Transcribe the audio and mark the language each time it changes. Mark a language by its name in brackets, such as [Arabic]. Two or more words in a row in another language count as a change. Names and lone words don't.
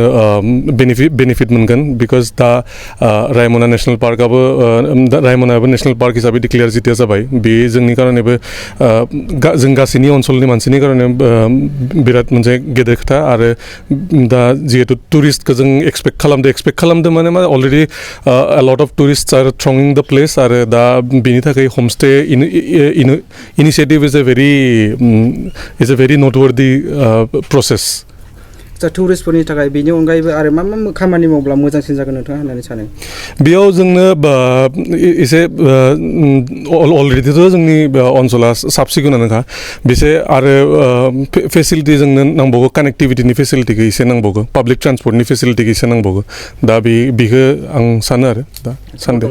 [Bodo] बेनिफिट मोनगोन बिकज दा रायमना नेशनेल पार्कआबो रायमनायाबो [English] national park [Bodo] हिसाबै डिक्लेयार जितिया जाबाय बे जोंनि कारनेबो जों गासैनि ओनसोलनि मानसिनि कारने बिराद मोनसे गेदेर खोथा आरो दा जिहेतु टुरिस्टखौ जों एक्सपेक्ट खालामदों माने अलरेडि [English] a lot of tourists are thronging the place [Bodo] आरो दा बिनि थाखाय [English] homestay initiative is a very noteworthy process. [Bodo] टुरिस्टफोरनि थाखाय बेनि अनगायैबो आरो मा खामानि मावब्ला मोजांसिन जागोन नोंथाङा होननानै सानो? बेयाव जोंनो एसे अलरेडिथ' जोंनि ओनसोला साब सिखोनानोखा बेसे आरो फेसिलिटि जोंनो नांबावगौ कानेक्टिभिटिनि फेसिलिटिखौ एसे नांबावगौ [English] public transportni [Bodo] फेसिलिटिखौ एसे नांबावगौ दा बेखौ आं सानो आरो दा सानदों